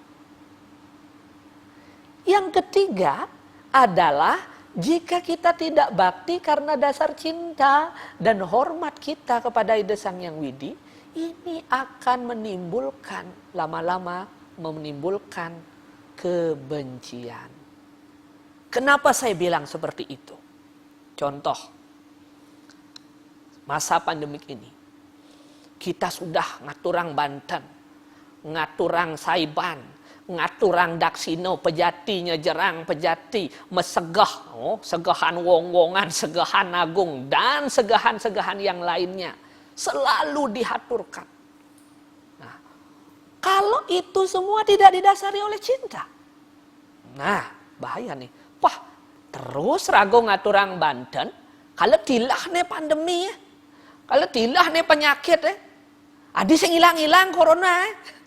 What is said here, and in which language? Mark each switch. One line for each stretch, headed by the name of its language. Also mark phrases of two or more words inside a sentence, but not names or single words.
Indonesian: Yang ketiga adalah jika kita tidak bakti karena dasar cinta dan hormat kita kepada Ida Sang Hyang Widi, ini akan menimbulkan lama-lama menimbulkan kebencian. Kenapa saya bilang seperti itu? Contoh, masa pandemik ini, kita sudah
Balinese: ngaturang Banten, ngaturang Saiban, ngaturang Daksino, Pejati, Nyejerang, Pejati, mesegah, segahan wong-wongan, segahan agung,
Indonesian: dan segahan-segahan yang lainnya. Selalu dihaturkan. Nah, kalau itu semua tidak didasari oleh cinta, nah bahaya nih.
Balinese: Wah, terus rago ngaturang Banten, kalau tilah nih pandemi ya, kalau tilah nih penyakit ya, adi sing hilang-hilang corona ya.